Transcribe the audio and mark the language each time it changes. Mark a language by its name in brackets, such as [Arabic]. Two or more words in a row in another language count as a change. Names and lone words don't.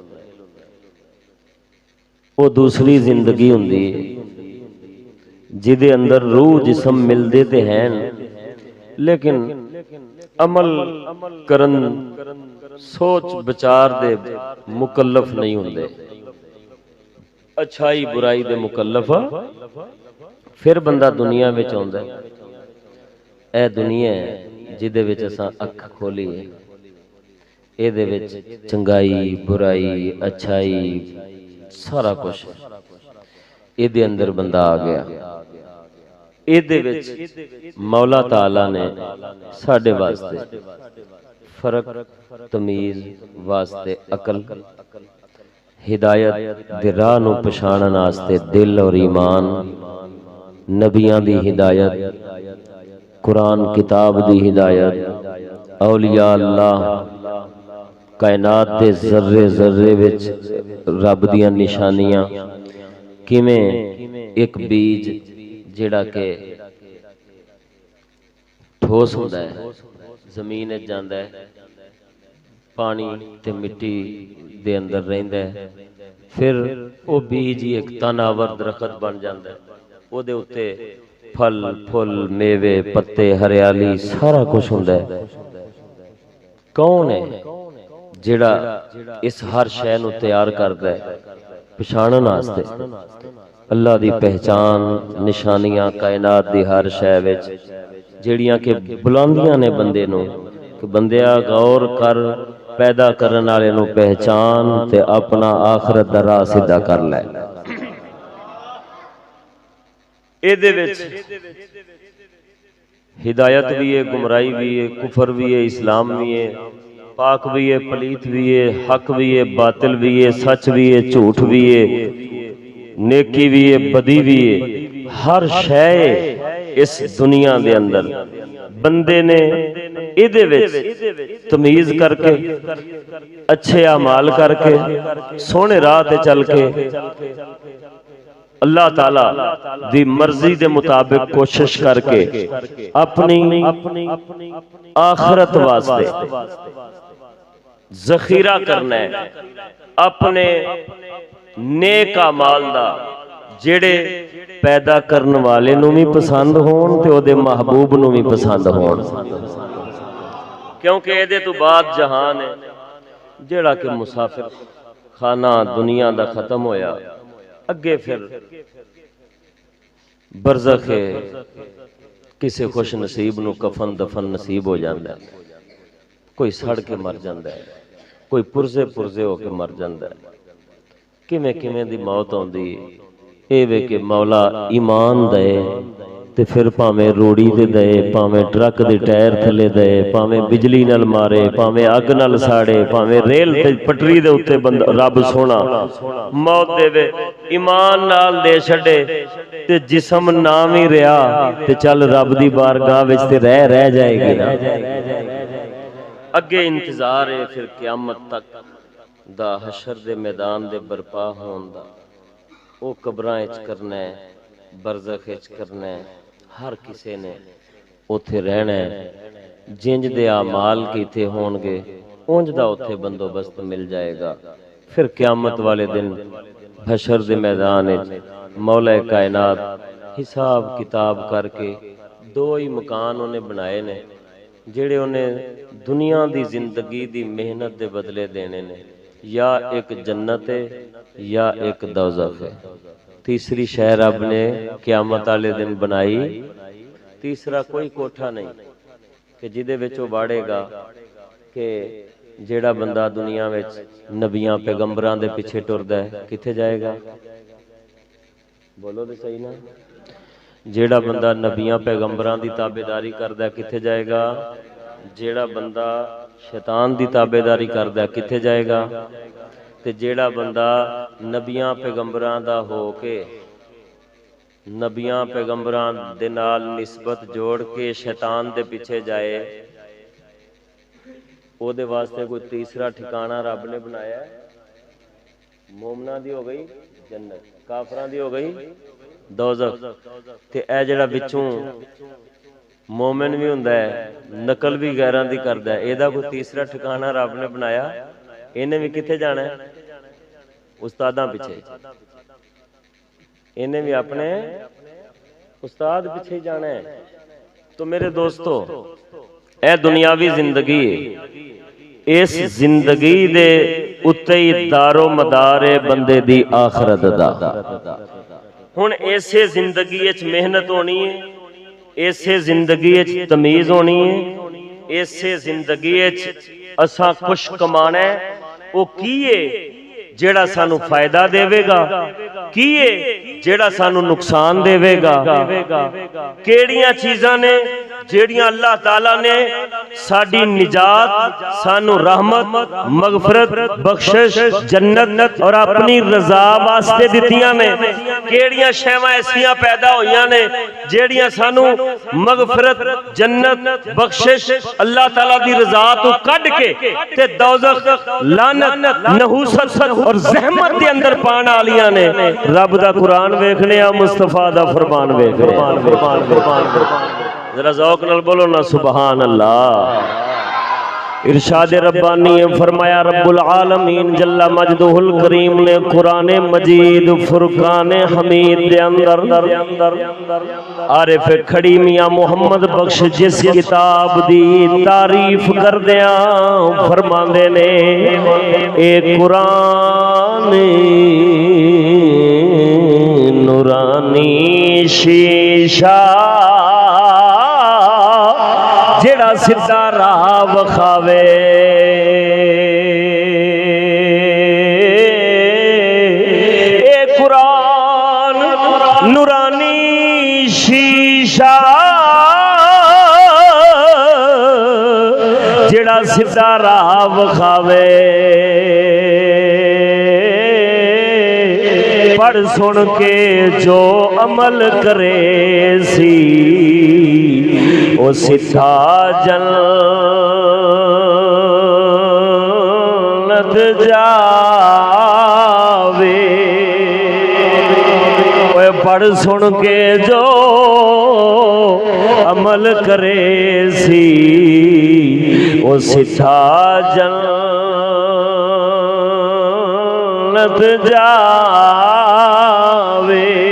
[Punjabi] وہ دوسری زندگی ہوندی ہے جدے اندر روح جسم ملدے تے ہیں لیکن عمل کرن سوچ بچار دے مکلف نہیں ہوندے، اچھائی برائی دے مکلف پھر بندہ دنیا وچ آوندا ہے۔ اے دنیا ہے جدے وچ اساں اکھ کھولی ہے، اے دے وچ چنگائی برائی اچھائی سارا کچھ اے دے اندر بندہ آ گیا۔ اے دے وچ مولا تعالی نے ساڈے واسطے فرق تمیز واسطے عقل، ہدایت دے راہ نو پچھانن واسطے دل اور ایمان، نبیاں دی ہدایت، قرآن کتاب دی ہدایت، اولیاء اللہ، کائنات دے ذرے ذرے وچ رب دیاں نشانیاں، کیویں ایک بیج جڑا کہ ٹھوس ہوندا ہے زمین وچ جاندا ہے، پانی تے مٹی دے اندر رہندا ہے، پھر او بیج ایک تناور درخت بن جاندا ہے، او دے اوتے پھل پھل میوے پتے ہریالی سارا کچھ ہوندا ہے۔ کون ہے جڑا اس ہر شے نو تیار کردا ہے پہچانن واسطے؟ اللہ دی پہچان نشانیاں کائنات دی ہر شے وچ جڑیاں کہ بلندیاں نے بندے نو کہ بندیا غور کر، پیدا کرن والے نو پہچان تے اپنا آخرت دا راہ سیدھا کر لے۔ اے دے وچ ہدایت بھی ہے، گمراہی بھی ہے، کفر بھی ہے، اسلام بھی ہے، پاک بھی ہے، پلیت بھی ہے، حق بھی ہے، باطل بھی ہے، سچ بھی ہے، جھوٹ بھی ہے، نیکی بھی ہے، بدی بھی ہے، ہر شے اس دنیا دے اندر بندے نے ایدے وچ تمیز کر کے اچھے اعمال کر کے سونے راہ تے چل کے اللہ تعالی دی مرضی دے مطابق کوشش کر کے اپنی آخرت واسطے ذخیرہ کرنا ہے، اپنے نیک اعمال دا جڑے پیدا کرن والے نو بھی پسند ہون تے او دے محبوب نو بھی پسند ہون، کیونکہ اے دے تو بعد جہان ہے جڑا کہ مسافر خانہ دنیا دا ختم ہویا، اگے پھر برزخ ہے، کسے خوش نصیب نو کفن دفن نصیب ہو جاندا ہے، کوئی سڑ کے مر جاندا ہے، کوئی پرزے پرزے ہو کے مر جاندا ہے، کیویں کیویں دی موت ہوندی ہے۔ اے وے کہ مولا ایمان دے تے پھر پاویں روڑی دے دے، پاویں ٹرک دے ٹائر تھلے دے، پاویں بجلی نال مارے، پاویں اگ نال ساڑے، پاویں ریل تے پٹری دے اوتے رب سونا موت دے وے، ایمان نال دے چھڈے تے جسم نام ہی رہیا تے چل رب دی بارگاہ وچ تے رہ جائے گی نا۔ اگے انتظار ہے پھر قیامت تک دا حشر دے میدان دے برپا ہون دا۔ وہ قبراں وچ کرنا ہے، برزخ وچ کرنا ہے، ہر کسے نے اوتھے رہنا ہے، جنج دے اعمال کیتے ہون گے اونج دا اوتھے بندوبست مل جائے گا۔ پھر قیامت والے دن حشر دے میدان وچ مولا کائنات حساب کتاب کر کے دو ہی مکان انہیں بنائے نے جڑے انہیں دنیا دی زندگی دی محنت دے بدلے دینے نے، یا ایک جنت ہے یا ایک دوزخ ہے۔ تیسری شہر رب نے قیامت والے دن بنائی، تیسرا کوئی کوٹھا نہیں کہ جدے وچ وہ باڑے گا کہ جیڑا بندہ دنیا وچ نبیاں پیغمبراں دے پیچھے ٹردا ہے کتھے جائے گا؟ بولو تے صحیح نا؟ جیڑا بندہ نبیاں پیغمبراں دی تابعداری کردا ہے کتھے جائے گا؟ جیڑا بندہ شیطان دی تابعداری کردا ہے کتھے جائے گا؟ تے جیڑا بندہ نبیاں پیغمبراں دا ہو کے نبیاں پیغمبراں دے نال نسبت جوڑ کے شیطان دے پیچھے جائے، او دے واسطے کوئی تیسرا ٹھکانہ رب نے بنایا ہے؟ مومناں دی ہو گئی جنت، کافراں دی ہو گئی دوزخ۔ تے اے جڑا وچوں مومن بھی ہوندا ہے نقل بھی غیراں دی کردا ہے، اے دا کوئی تیسرا ٹھکانہ رب نے بنایا؟ انہیں بھی کتھے جانا ہے؟ استاداں پیچھے، انہیں بھی اپنے استاد پیچھے جانا ہے۔ تو میرے دوستو اے دنیاوی زندگی ہے، اس زندگی دے اتے ہی دار و مدار ہے بندے دی آخرت دا۔ ہن ایسے زندگی وچ محنت ہونی ہے، ایسے زندگی وچ تمیز ہونی ہے، ایسے زندگی وچ اساں کچھ کمانا ہے۔ او کیے جیڑا سانو فائدہ دے گا، کیے جیڑا سانو نقصان دے گا، کیڑیاں چیزاں نے جیڑیاں اللہ تعالیٰ نے ساڈی نجات، سانو رحمت، مغفرت، بخشش، جنت اور اپنی رضا واسطے دتیاں نے، کیڑیاں شیواں ایسیاں پیدا ہوئیاں نے جیڑیاں سانو مغفرت، جنت، بخشش، اللہ تعالیٰ دی رضا تو کڈ کے تے دوزخ، لعنت، نحوست اور زحمت دے اندر پان والیاں نے۔ رب دا قرآن ویکھنے آ، مصطفیٰ دا فرمان ویکھنے آ، ذرا ذوق نال بولو نا [Arabic] سبحان اللہ۔ [Punjabi] ارشاد ربانی فرمایا [Arabic] رب العالمین جل مجدہ الکریم [Punjabi] نے قرآن مجید فرقان حمید دے اندر عارف کھڑی میاں محمد بخش جس کتاب دی تعریف کر دیاں فرماندے نے، اے قرآن نورانی شیشہ جڑا سدھا راہ وکھاوے، اے قرآن نورانی شیشہ جڑا سدھا راہ وکھاوے، پڑھ سن کے جو عمل کرے سی او سدھا جنت جاوے، پڑھ سن کے جو عمل کرے سی او سدھا جنت جاوے۔